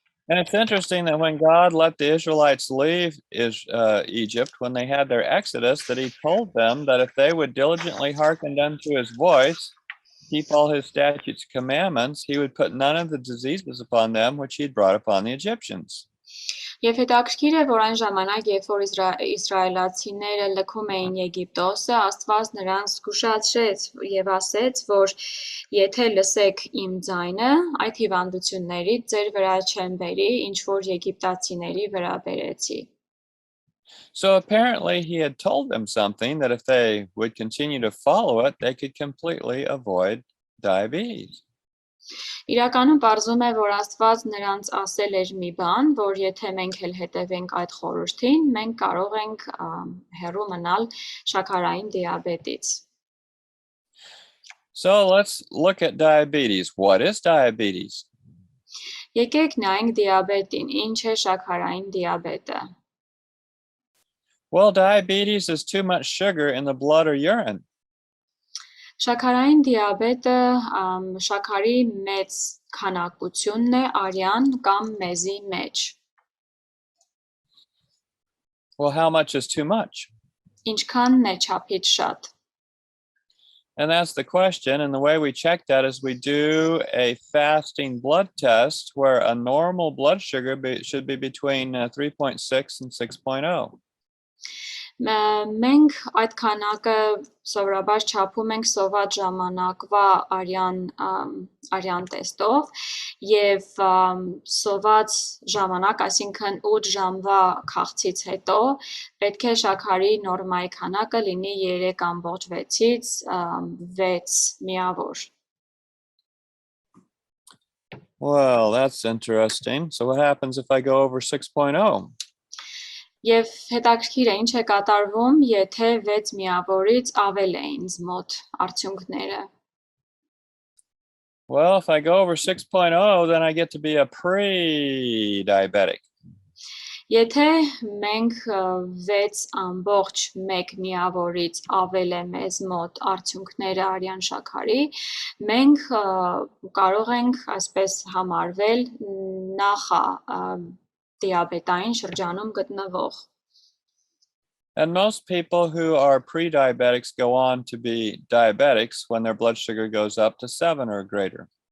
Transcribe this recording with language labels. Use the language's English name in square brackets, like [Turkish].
[English] And it's interesting that when God let the Israelites leave Egypt, when they had their exodus, that he told them that if they would diligently hearken unto his voice, keep all his statutes and commandments, he would put none of the diseases upon them which he had brought upon the Egyptians. [Armenian] Եվ հետաքրքիր է, որ այն ժամանակ, երբ որ իսրայելացիները լքում էին Եգիպտոսը, Աստված նրանց զգուշացրեց եւ ասեց, որ եթե լսեք իմ ձայնը, այդ հիվանդություններից ձեր վրա չեմ բերի, ինչ որ եգիպտացիների վրա բերեցի։ [English] So apparently he had told them something that if they would continue to follow it, they could completely avoid diabetes. [Armenian] Իրականում պարզում է, որ Աստված նրանց ասել էր մի բան, որ եթե մենք էլ հետևենք այդ խորհրդին, մենք կարող ենք հեռու մնալ շաքարային դիաբետից։ [English] So let's look at diabetes. What is diabetes? [Armenian] Եկեք նայենք դիաբետին, ինչ է շաքարային դիաբետը։ [English] Well, diabetes is too much sugar in the blood or urine. [Armenian] Շաքարային դիաբետը շաքարի մեծ քանակությունն է արյան կամ մեզի մեջ։ [English] Well, how much is too much? [Armenian] Ինչքանն է չափից շատ։ [English] And that's the question. And the way we check that is we do a fasting blood test where a normal blood sugar should be between 3.6 and 6.0. [Armenian] Մենք այդ քանակը սովորաբար չափում ենք սոված ժամանակվա արյան տեստով եւ սոված ժամանակ, այսինքն 8 ժամվա քաղցից հետո պետք է շաքարի նորմայի քանակը լինի 3.6-ից 6 միավոր։ [English] Well, that's interesting. So what happens if I go over 6.0? [Armenian] Եվ հետաքրքիր է ինչ է կատարվում, եթե 6 միավորից ավել է ինձ մոտ արդյունքները։ [English] Well, if I go over 6.0, then I get to be a pre-diabetic. [Armenian] Եթե մենք 6.1 միավորից ավել է մեզ մոտ արդյունքները արյան շաքարի, մենք կարող ենք այսպես համարվել նախա դիաբետային շրջանում գտնվող։ [English] And most people who are pre-diabetics go on to be diabetics when their blood sugar goes up to 7 or greater.